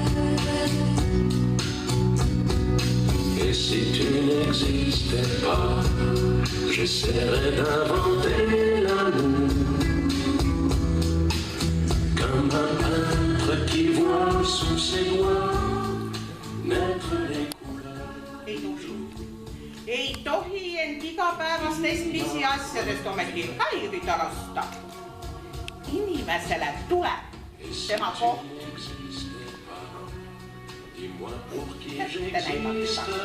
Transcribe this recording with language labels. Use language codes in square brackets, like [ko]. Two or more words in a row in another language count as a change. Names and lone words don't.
[fr] Et si tu n'existais pas, j'essaierais d'inventer l'amour, comme un peintre qui voit sous ses doigts naître les [et] ei tohi end igapäevastest pisiasjadest ometi häirida lasta. Inimesele tuleb tema koht kätte näidata.